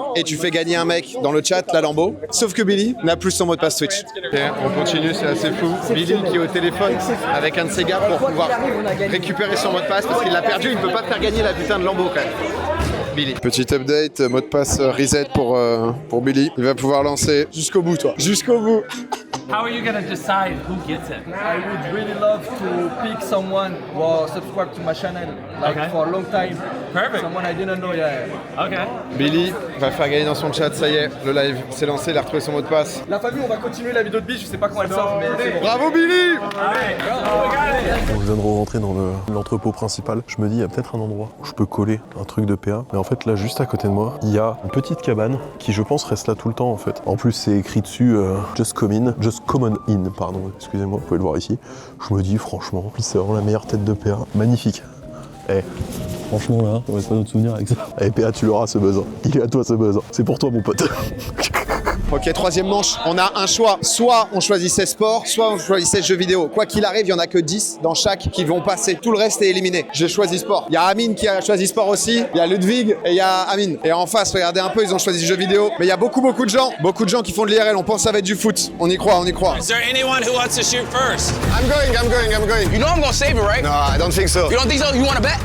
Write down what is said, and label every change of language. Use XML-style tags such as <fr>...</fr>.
<fr>Et tu fais gagner un mec dans le chat, la Lambo. Sauf que Billy n'a plus son mot de passe Twitch. Ok, on continue, c'est assez fou. Billy qui est au téléphone avec un de ses gars pour pouvoir récupérer son mot de passe parce qu'il l'a perdu. Il ne peut pas te faire gagner la putain de Lambo quand même. Billy. Petit update, mot de passe reset pour Billy. Il va pouvoir lancer jusqu'au bout, toi. Jusqu'au bout.</fr> <en>How are you gonna decide who gets it? I would really love to pick someone who subscribe to my channel for a long time. Perfect. Someone I didn't know yet. Okay.</en> <fr>Billy va faire gagner dans son chat, ça y est, le live s'est lancé, il a retrouvé son mot de passe. La famille, on va continuer la vidéo de Biche, je sais pas quand elle sort, mais c'est bon. Bravo Billy! On vient de rentrer dans l'entrepôt principal. Je me dis, il y a peut-être un endroit où je peux coller un truc de PA. Mais en fait, là, juste à côté de moi, il y a une petite cabane qui, je pense, reste là tout le temps, en fait. En plus, c'est écrit dessus Just Common In, pardon, excusez-moi, vous pouvez le voir ici. Je me dis, franchement, c'est vraiment la meilleure tête de PA. Magnifique. Franchement, là, on va pas notre souvenir avec ça. PA, tu l'auras, ce buzz. Il est à toi, ce buzz. C'est pour toi, mon pote. Ok, troisième manche, on a un choix. Soit on choisissait sport, soit on choisissait jeux vidéo. Quoi qu'il arrive, il y en a que 10 dans chaque qui vont passer. Tout le reste est éliminé. J'ai choisi sport. Il y a Amine qui a choisi sport aussi. Il y a Ludwig et il y a Amine. Et en face, regardez un peu, ils ont choisi jeux vidéo. Mais il y a beaucoup de gens qui font de l'IRL. On pense que ça va être du foot. On y croit.</fr> <en>Is there anyone who wants to shoot first? I'm going. You know I'm gonna save it, right? No, I don't think so. You don't think so? You wanna bet?</en>